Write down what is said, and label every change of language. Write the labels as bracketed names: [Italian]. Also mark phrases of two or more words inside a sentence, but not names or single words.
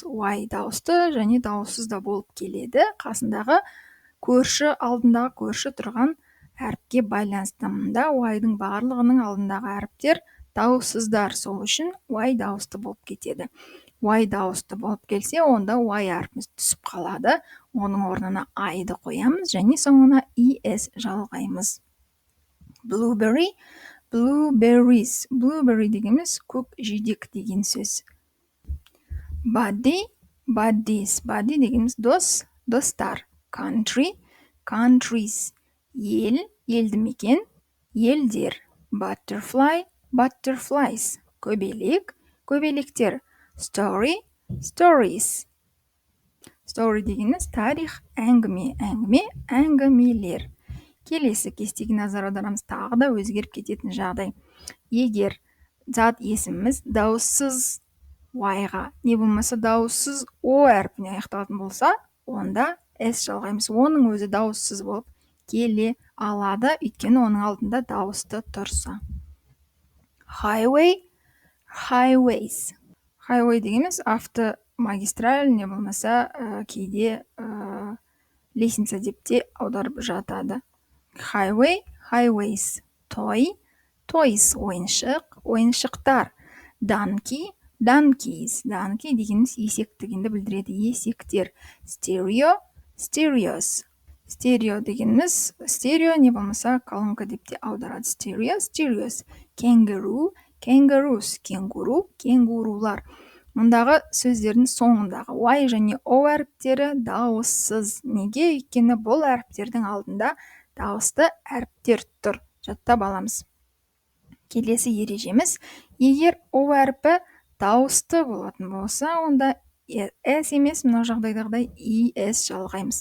[Kazakh] Y дауысты және дауыссыз да болып келеді. Қасындағы көрші, алдындағы көрші тұрған әріпке байланысты. Мұнда Y-дың барлығының алдындағы әріптер дауыссыздар. Сол үшін Y дауысты болып кетеді. Y дауысты болып келсе, онда Y әрпіміз түсіп қалады. Оның орнына I-ды қоямыз және соңына ES жалғаймыз. [English] Blueberry, blueberries. [Kazakh] Blueberry дегеніміз көк жидек деген сөз. [English] Buddy, buddies. [Kazakh] Buddy дегеніміз дос, достар. [English] Country, countries. [Kazakh] Ел, елді мекен, елдер. [English] Butterfly, butterflies. [Kazakh] Көбелек, көбелектер. [English] Story, Stories. [Kazakh] Story дегеніміз тарих, әңгімелер. Келесі кестеге назар аударамыз, тағы да өзгеріп кететін жағдай. Егер зат есіміміз дауыссыз y-ға не болмаса дауыссыз o әрпіне аяқталатын болса, онда s жалғаймыз. Оның өзі дауыссыз болып келе алады, өйткені оның алдында дауысты тұрса. [English] Highway, highways. [Kazakh] Highway дегеніміз автомагистраль не болмаса кейде лестница деп те аударып жатады. [English] Highway, highways. Toy, toys, ойыншықтар. Donkey, donkeys. [Kazakh] Donkey дегеніміз есек дегенді білдіреді, есектер. [English] Stereo, stereos. [Kazakh] Стерео дегеніміз стерео не болмаса колонка деп те аударады. [English] Stereo, stereos. Kangaroo, kangaroos. [Kazakh] Кенгуру, кенгурулар. Мұндағы сөздердің соңындағы y және o әріптері дауыссыз. Неге? Өйткені бұл әріптердің алдында дауысты әріптер тұр. Жаттап аламыз. Келесі ережеміз, егер o әріпі дауысты болатын болса, онда s емес, мына жағдайдағыдай es жалғаймыз.